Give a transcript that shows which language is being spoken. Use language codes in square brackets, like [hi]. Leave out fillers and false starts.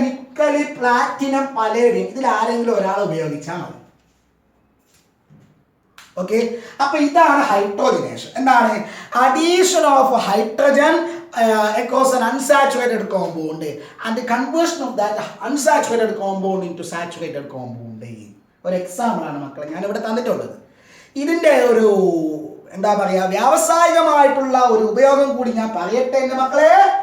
[ml] Nickel, platinum, palladium ഇതിൽ ആരെങ്കിലും ഒരാൾ ഉപയോഗിച്ചാൽ മതി. ഓക്കെ, അപ്പൊ ഇതാണ് ഹൈഡ്രോജിനേഷൻ. എന്താണ്? [en] Addition of hydrogen across an unsaturated compound and the conversion of that unsaturated compound into saturated compound. [ml] ഒരു എക്സാമ്പിൾ ആണ് മക്കളെ ഞാൻ ഇവിടെ തന്നിട്ടുള്ളത്. ഇതിൻ്റെ ഒരു എന്താ പറയുക വ്യാവസായികമായിട്ടുള്ള ഒരു ഉപയോഗം കൂടി ഞാൻ പറയട്ടെ എൻ്റെ മക്കളെ.